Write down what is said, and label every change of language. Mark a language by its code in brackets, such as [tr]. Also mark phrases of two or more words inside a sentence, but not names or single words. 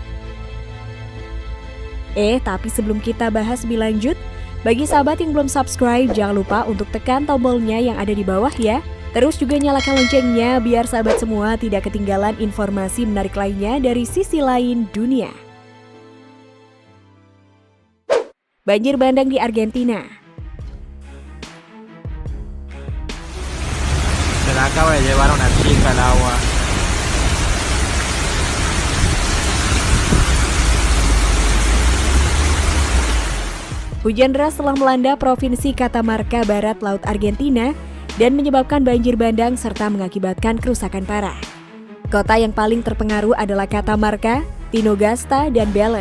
[id] Tapi sebelum kita bahas lebih lanjut, bagi sahabat yang belum subscribe, jangan lupa untuk tekan tombolnya yang ada di bawah ya. Terus juga nyalakan loncengnya biar sahabat semua tidak ketinggalan informasi menarik lainnya dari sisi lain dunia. Banjir bandang di Argentina. [es] Se la acaba de llevar una chica al agua. [id] Hujan deras telah melanda Provinsi Catamarca Barat Laut Argentina dan menyebabkan banjir bandang serta mengakibatkan kerusakan parah. Kota yang paling terpengaruh adalah Catamarca, Tinogasta, dan Belén.